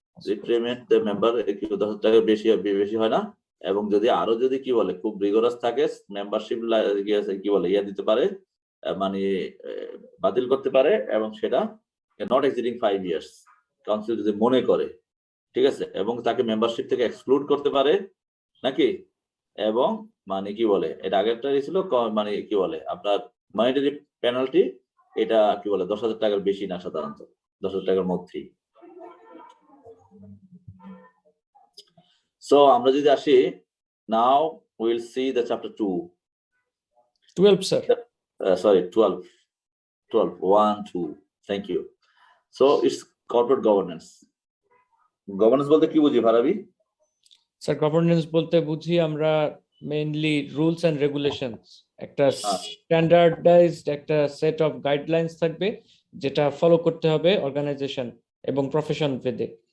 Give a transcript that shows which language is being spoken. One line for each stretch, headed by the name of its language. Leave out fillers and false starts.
Bangla: রিপ্রিমেন্ট the member 10,000 টাকার বেশি হয় না, এবং যদি কি বলে খুব রিগোরাস থাকে, মেম্বারশিপ কি বলে দিতে পারে, মানে বাতিল করতে পারে, এবং সেটা নট এক্সিডিং 5 years কাউন্সিল যদি মনে করে, ঠিক আছে, এবং তাকে মেম্বারশিপ থেকে এক্সক্লুড করতে পারে নাকি, এবং মানে কি বলে এটা আগেরটা ছিল মানে কি বলে আপনার মনিটারি পেনাল্টি, এটা কি বলে 10,000 টাকার বেশি না, সাধারণত 10,000 টাকার মধ্যেই।
English: So
Bangla: আমরা যদি আসি,
English: now we will see the chapter 12, sir. Sorry, 12, 1, 2. Thank you. So it's corporate governance.
Bangla: Governance বলতে কি বুঝি ভারাবি? স্যার গভর্নেন্স বলতে বুঝি আমরা মেইনলি রুলস এন্ড রেগুলেশনস, একটা স্ট্যান্ডার্ডাইজড একটা সেট অফ গাইডলাইন্স থাকবে যেটা ফলো করতে হবে অর্গানাইজেশন এবং প্রফেশন ভেদে।